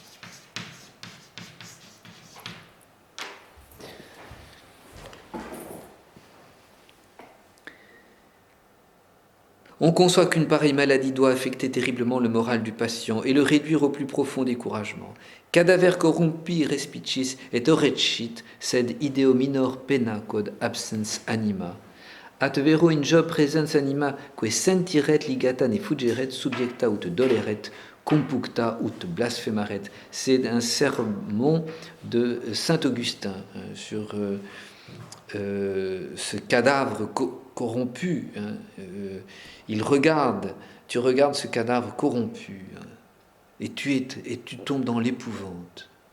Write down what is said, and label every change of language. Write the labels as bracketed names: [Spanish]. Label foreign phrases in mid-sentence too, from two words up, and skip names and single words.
[French] On conçoit qu'une pareille maladie doit affecter terriblement le moral du patient et le réduire au plus profond découragement. [Latin] Cadaver corrumpi respicis et orecit, sed ideo minor pena quod absens anima. At vero in Job presens anima que sentiret ligata ne fuggeret subjecta ut doleret compuncta ut blasphemaret. [French] C'est un sermon de saint Augustin sur ce cadavre corrompu. Tu regardes ce cadavre corrompu, et tu tombes dans l'épouvante.